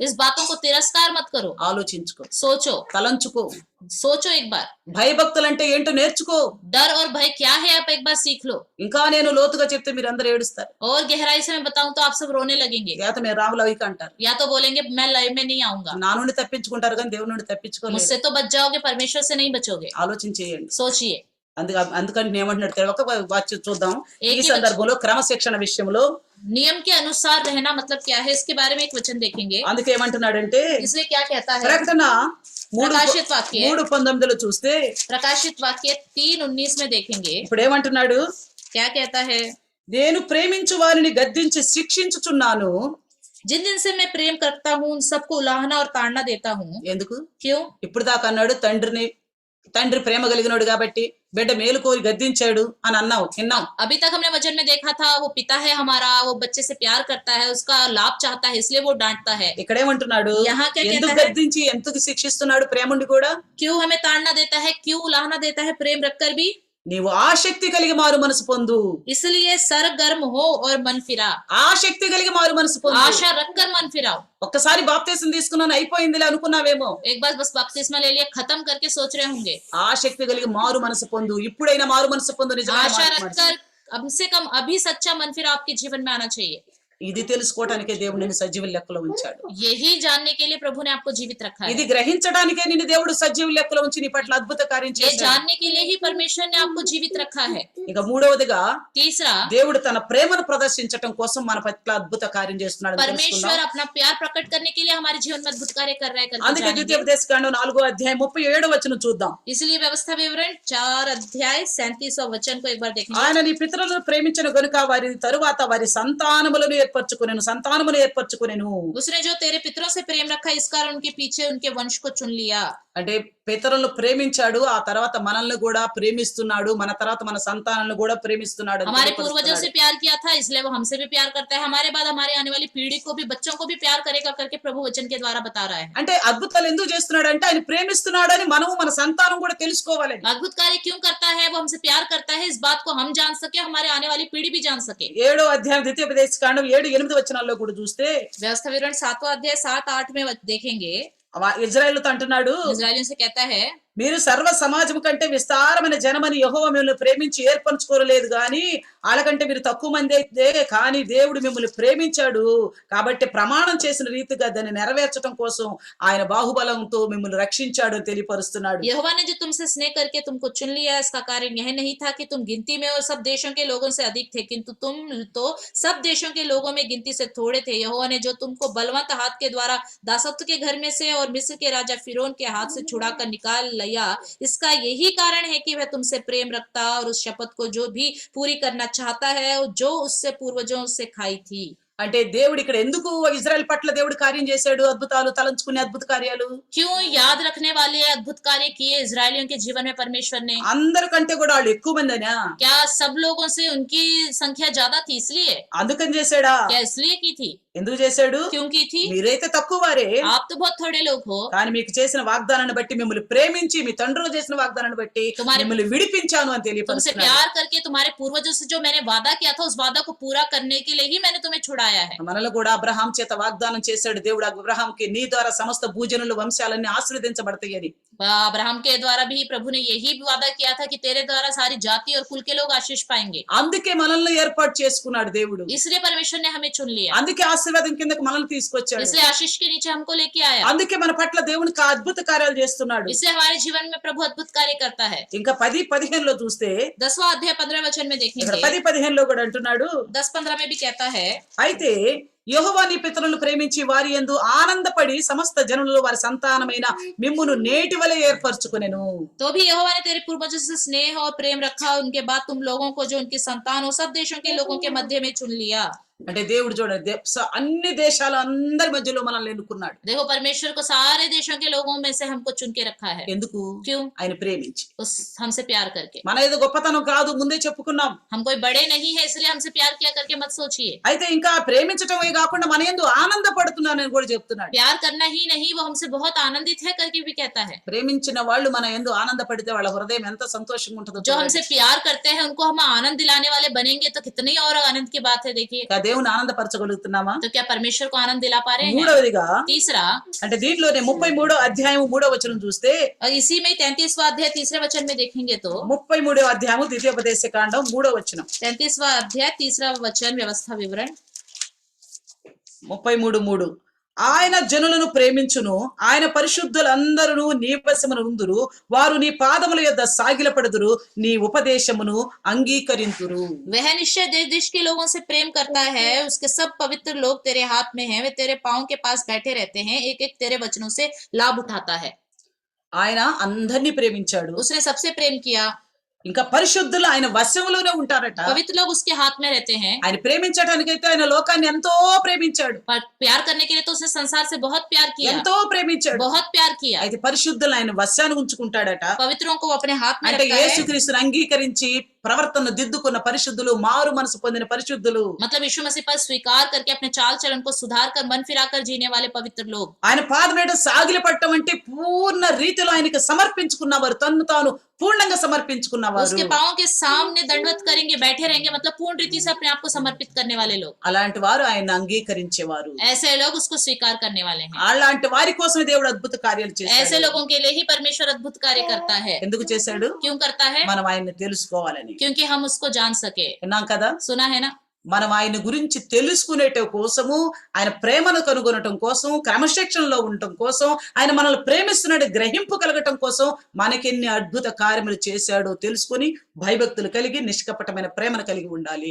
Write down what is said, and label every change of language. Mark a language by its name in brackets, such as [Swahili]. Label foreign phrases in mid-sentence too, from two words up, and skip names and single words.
[Hindi] इस बातों को तिरस्कार मत करो, [Telugu] ఆలోచించుకో, [Hindi] सोचो, [Telugu] తలంచుకో, [Hindi] सोचो एक बार। [Telugu] భయభక్తులంటే ఏంటో నేర్చుకో. [Hindi] डर और भय क्या है आप एक बार सीख लो। [Telugu] ఇంకా నేను లోతుగా చెప్తే మీరు అందరూ ఏడుస్తారు. [Hindi] और गहराई से मैं बताऊं तो आप सब रोने लगेंगे, [Telugu] లేత మీరు రాములవిక అంటారు. [Hindi] या तो बोलेंगे मैं लय में नहीं आऊंगा। [Telugu] నా నుండి తప్పించుకుంటారు కానీ దేవుడి నుండి తప్పించుకోలేరు. [Hindi] मुझसे तो बच जाओगे, परमेश्वर से नहीं बचोगे। [Telugu] ఆలోచన చేయండి. [Hindi] सोचिए। [Telugu] అందుకని నేను ఏమంటున్నాడు ఒక వాక్యం చూద్దాం. ఈ ఏకీ సందర్భంలో క్రమశిక్షణ విషయంలో [Hindi] नियम के अनुसार रहना मतलब क्या है, इसके बारे में एक वचन देखेंगे। [Telugu] అందుకే ఏమంటున్నాడంటే [Hindi] इसलिए क्या कहता है? [Telugu] ప్రకటన [Hindi] प्रकाशित वाक्य [Telugu] 3:19 చూస్తే [Hindi] प्रकाशित वाक्य 3:19 में देखेंगे [Telugu] ఇప్పుడు ఏమంటున్నాడు? [Hindi] क्या कहता है? [Telugu] నేను ప్రేమించు వారిని గద్దించి శిక్షించుచున్నాను. [Hindi] जिन दिन से मैं प्रेम करता हूँ उन सबको उलाहना और ताड़ना देता हूँ। [Telugu] ఎందుకు? [Hindi] क्यों? [Telugu] ఇప్పుడు దాకా అన్నాడు తండ్రి ప్రేమ కలిగినోడు కాబట్టి బిడ్డ మేలు కోరి గద్దించాడు అని అన్నావు, విన్నావు. [Hindi] अभी तक हमने वचन में देखा था वो पिता है हमारा, वो बच्चे से प्यार करता है, उसका लाभ चाहता है, इसलिए वो डांटता है। [Telugu] ఇక్కడేమంటున్నాడు? [Hindi] यहाँ क्या [Telugu] ఎందుకు [Hindi] कहता है? [Telugu] గద్దించి ఎందుకు శిక్షిస్తున్నాడు ప్రేముండి కూడా? [Hindi] क्यों हमें ताड़ना देता है, क्यों उलाहना देता है प्रेम रखकर भी? [Telugu] నీవు ఆసక్తి కలిగి మారు మనసు పొందు. [Hindi] इसलिए सरगर्म हो और मन फिरा, [Telugu] ఆసక్తి కలిగి మారు మనసు పొందు. [Hindi] आशा रखकर मन फिराओ। [Telugu] ఒక్కసారి బాప్తీసం తీసుకున్నాను అయిపోయిందిలే అనుకున్నావేమో. [Hindi] एक बार बस बपतिस्मा ले लिया, खत्म करके सोच रहे होंगे। [Telugu] ఆసక్తి కలిగి మారు మనసు పొందు. ఇప్పుడైనా మారు మనసు పొందు. నిజమైన [Hindi] आशा [Telugu] మార్పు మనసు. [Hindi] रखकर कम से कम अभी सच्चा मन फिरा आपके जीवन में आना चाहिए। [Telugu] ఇది తెలుసుకోవడానికే దేవుడు నిన్ను సజీవ లెక్కలో ఉంచాడు. [Hindi] यही जानने के लिए प्रभु ने आपको जीवित रखा है। [Telugu] ఇది గ్రహించడానికే నిన్ను దేవుడు సజీవ లెక్కలో ఉంచి నీ పట్ల అద్భుత కార్యం [Hindi] ये [Telugu] చేశాడు. [Hindi] जानने के लिए ही परमेश्वर ने आपको जीवित रखा है। [Telugu] ఇక మూడవదిగా [Hindi] तीसरा, [Telugu] దేవుడు తన ప్రేమను ప్రదర్శించటం కోసం మన పట్ల అద్భుత కార్యం చేస్తున్నాడు అని [Hindi] परमेश्वर [Telugu] తెలుసుకుందాం. [Hindi] अपना प्यार प्रकट करने के लिए हमारे जीवन में अद्भुत कार्य कर रहा है करके [Telugu] అందుకే [Hindi] जानेंगे। [Telugu] ద్వితీయోపదేశకాండం 4:37 చూద్దాం. [Hindi] इसलिए व्यवस्था विवरण 4:37 वचन को एक बार देखेंगे। [Telugu] ఆయన నీ పితరులను ప్రేమించిన గనుక వారి తరువాత వారి సంతానములను ఏర్పరచుకొనెను. [Hindi] उसने जो तेरे पितरों से प्रेम रखा, इस कारण उनके पीछे उनके वंश को चुन लिया। [Telugu] అంటే పితరులను ప్రేమించాడు, ఆ తర్వాత మనల్ని కూడా ప్రేమిస్తున్నాడు, మన తర్వాత మన సంతానాలను కూడా ప్రేమిస్తున్నాడు. [Hindi] हमारे पूर्वजों से प्यार किया था, इसलिए वो हमसे भी प्यार करता है। हमारे बाद हमारे आने वाली पीढ़ी को भी, बच्चों को भी प्यार करेगा करके प्रभु वचन के द्वारा बता रहा है। [Telugu] అంటే అద్భుతాలు ఎందుకు చేస్తున్నాడు అంటే ఆయన ప్రేమిస్తున్నాడని మనము మన సంతానం కూడా తెలుసుకోవాలి. [Hindi] अद्भुत कार्य क्यों करता है? वो हमसे प्यार करता है, इस बात को हम जान सके, हमारे आने वाली पीढ़ी भी जान सके। [Telugu] 7వ అధ్యాయం ద్వితీయోపదేశకాండం 7-8 వచనాల్లో కూడా చూస్తే [Hindi] व्यवस्था विवरण 7वां अध्याय 7-8 में देखेंगे। [Telugu] ఇజ్రాయేలుతో అంటున్నాడు, [Hindi] इस्राएलियों से कहता है, [Telugu] మీరు సర్వ సమాజం కంటే విస్తారమైన జనమని యెహోవా మిమ్మల్ని ప్రేమించి ఏర్పరచుకోలేదు గాని వాళ్ళకంటే మీరు తక్కువ మంది అయితే, కానీ దేవుడు మిమ్మల్ని ప్రేమించాడు కాబట్టి ప్రమాణం చేసిన రీతిగా దాన్ని నెరవేర్చడం కోసం ఆయన బాహుబలంతో మిమ్మల్ని రక్షించాడు అని తెలియపరుస్తున్నాడు. [Hindi] यहोवा ने जो तुमसे स्नेह करके तुमको चुन लिया, इसका कारण यह नहीं था कि तुम गिनती में और सब देशों के लोगों से अधिक थे, किंतु तुम तो सब देशों के लोगों में गिनती से थोड़े थे। यहोवा ने जो तुमको बलवंत हाथ के द्वारा दासत्व के घर में से और मिस्र के राजा फिरौन के हाथ से छुड़ाकर निकाल लिया, इसका यही कारण है कि वह तुमसे प्रेम रखता और उस शपथ को जो भी पूरी करना चाहता है, जो उससे पूर्वजों से खाई थी। [Telugu] అంటే దేవుడు ఇక్కడ ఎందుకు ఇజ్రాయెల్ పట్ల దేవుడు కార్యం చేశాడు? అద్భుతాలు తలంచుకునే అద్భుత కార్యాలు [Hindi] क्यों याद रखने वाले अद्भुत कार्य किए इजरायलियों के जीवन में परमेश्वर ने? [Telugu] అందరికంటే కూడా వాళ్ళు ఎక్కువ మందినా? [Hindi] क्या सब लोगों से उनकी संख्या ज्यादा थी इसलिए? [Telugu] అందుకని చేశాడా? [Hindi] क्या इसलिए की थी? [Telugu] ఎందుకు చేశాడు? [Hindi] क्यों की थी? [Telugu] మీరైతే తక్కువ వారే, [Hindi] आप तो बहुत थोड़े लोग हो, [Telugu] కానీ మీకు చేసిన వాగ్దానాన్ని బట్టి మిమ్మల్ని ప్రేమించి మీ తండ్రులు చేసిన వాగ్దానాన్ని బట్టి మిమ్మల్ని విడిపించాను అని [Hindi] तुमसे [Telugu] తెలియపరుస్తున్నాడు. [Hindi] प्यार करके तुम्हारे पूर्वजों से जो मैंने वादा किया था, उस वादा को पूरा करने के लिए ही मैंने तुम्हें छुड़ाया है। [Telugu] మనలో కూడా అబ్రహాం చేత వాగ్దానం చేశాడు దేవుడు అబ్రహాంకి, నీ ద్వారా సమస్త భూజనుల వంశాలన్నీ ఆశీర్వదించబడతాయని. [Hindi] अब्राहम के द्वारा भी प्रभु ने यही वादा किया था कि तेरे द्वारा सारी जाति और कुल के लोग आशीष पाएंगे। [Telugu] అందుకే మనల్ని ఏర్పాటు చేసుకున్నాడు దేవుడు, [Hindi] इसलिए परमेश्वर ने हमें चुन लिया, [Telugu] అందుకే ఆశీర్వాదం కిందకి మనల్ని తీసుకొచ్చాడు, [Hindi] इसलिए आशीष के नीचे हमको लेके आया, [Telugu] అందుకే మన పట్ల దేవునికి అద్భుత కార్యాలు చేస్తున్నాడు. [Hindi] इसलिए हमारे जीवन में प्रभु अद्भुत कार्य करता है। [Telugu] ఇంకా 10:15 చూస్తే [Hindi] 10वां अध्याय 15 वचन में [Telugu] ఇక్కడ [Hindi] देखेंगे, [Telugu] 10:15 కూడా అంటున్నాడు, [Hindi] 10-15 में भी कहता है, [Telugu] అయితే యెహోవా నీ పితరులను ప్రేమించి వారి యందు ఆనందపడి సమస్త జనులలో వారి సంతానమైన మిమ్మును నేటి వలె ఏర్పరచుకొనెను. [Hindi] तो भी यहोवा ने तेरे पूर्वजों से स्नेह और प्रेम रखा, उनके बाद तुम लोगों को जो उनकी संतान हो सब देशों के लोगों के मध्य में चुन लिया। [Telugu] అంటే దేవుడు చూడండి అన్ని దేశాల అందరి మధ్యలో మనల్ని ఎన్నుకున్నాడు. [Hindi] देखो परमेश्वर को सारे देशों के लोगों में से हमको चुन के रखा है। [Telugu] ఎందుకు? [Hindi] क्यों? [Telugu] ఆయన ప్రేమించి. [Hindi] उस हमसे प्यार करके। [Telugu] మన ఏదో గొప్పతనం కాదు, ముందే చెప్పుకున్నాం. [Hindi] हम कोई बड़े नहीं है इसलिए हमसे प्यार किया करके मत सोचिए। [Telugu] అయితే ఇంకా ప్రేమించటమే కాకుండా మన యందు ఆనందపడుతున్నానని కూడా చెప్తున్నాడు. [Hindi] प्यार करना ही नहीं, वो हमसे बहुत आनंदित है करके भी कहता है। [Telugu] ప్రేమించిన వాళ్ళు మన యందు ఆనందపడితే వాళ్ళ హృదయం ఎంత సంతోషంగా ఉంటుందో [Hindi] जो हमसे प्यार करते हैं उनको हम आनंद दिलाने वाले बनेंगे तो कितनी और आनंद की बात है। देखिए, [Telugu] దేవుని ఆనందపరచగలుగుతున్నామా? [Hindi] तो क्या परमेश्वर को आनंद दिला पा रहे हैं? [Telugu] మూడవదిగా [Hindi] तीसरा, [Telugu] అంటే దీంట్లోనే 33 అధ్యాయం 3వ వచనం చూస్తే, [Hindi] और इसी में 33वां अध्याय 3रे वचन में देखेंगे तो [Telugu] 33వ అధ్యాయము ద్వితీయోపదేశ కాండం 3వ వచనం, [Hindi] 33वां अध्याय 3रा वचन व्यवस्था विवरण [Telugu] 33:3 ఆయన జనులను ప్రేమించును, ఆయన పరిశుద్ధులందరూ నీ వశమున నుందురు, వారు నీ పాదముల యొద్ద సాగిలపడుదురు, నీ ఉపదేశమును అంగీకరింతురు. [Hindi] वह निश्चय देश देश के लोगों से प्रेम करता है, उसके सब पवित्र लोग तेरे हाथ में हैं, वे तेरे पांव के पास बैठे रहते हैं, एक एक तेरे वचनों से लाभ उठाता है। [Telugu] ఆయన అందరినీ ప్రేమించాడు, [Hindi] उसने सबसे प्रेम किया, [Telugu] ఇంకా పరిశుద్ధులు ఆయన వశములోనే ఉంటారట. [Hindi] पवित्र लोग उसके हाथ में रहते हैं। [Telugu] ఆయన ప్రేమించడానికైతే ఆయన లోకాన్ని ఎంతో ప్రేమించాడు, [Hindi] पर प्यार करने के लिए तो उसने संसार से बहुत प्यार किया, [Telugu] ఎంతో ప్రేమించాడు. [Hindi] बहुत प्यार किया। [Telugu] అయితే పరిశుద్ధులు ఆయన వశాన్ని ఉంచుకుంటాడట. [Hindi] पवित्रों को वो अपने हाथ में [Telugu] అంటే [Hindi] रखता है, [Telugu] యేసుక్రీస్తుని అంగీకరించి ప్రవర్తన దిద్దుకున్న పరిశుద్ధులు, మారు మనసు పొందిన పరిశుద్ధులు, [Hindi] मतलब यीशु मसीह पर स्वीकार करके अपने चाल चलन को सुधार कर मन फिराकर जीने वाले पवित्र लोग। [Telugu] ఆయన పాదమేడ సాగిలి పట్టడం అంటే పూర్ణ రీతిలో ఆయనకి సమర్పించుకున్నవారు, తన్ను తాను పూర్ణంగా సమర్పించుకున్నవారు. [Hindi] उसके पांव के सामने दंडवत करेंगे, बैठे रहेंगे, मतलब पूर्ण रीति से अपने आप को समर्पित करने वाले लोग। [Telugu] అలాంటి వారు ఆయన అంగీకరించేవారు. [Hindi] ऐसे लोग उसको स्वीकार करने वाले हैं। [Telugu] అలాంటి వారి కోసమే దేవుడు అద్భుత కార్యాలు [Hindi] ऐसे [Telugu] చేశాడు. [Hindi] लोगों के लिए ही परमेश्वर अद्भुत कार्य करता है। [Telugu] ఎందుకు చేశాడు? [Hindi] क्यों करता है? [Telugu] మనం ఆయన్ని తెలుసుకోవాలని. [Hindi] क्योंकि हम उसको जान सके। [Telugu] విన్నాం కదా? [Hindi] सुना है ना? [Telugu] మనం ఆయన గురించి తెలుసుకునేట కోసము, ఆయన ప్రేమను కనుగొనటం కోసం, క్రమశిక్షణలో ఉండటం కోసం, ఆయన మనల్ని ప్రేమిస్తున్నాడు గ్రహింపు కలగటం కోసం మనకెన్ని అద్భుత కార్యములు చేశాడో తెలుసుకుని భయభక్తులు కలిగి నిష్కపటమైన ప్రేమను కలిగి ఉండాలి.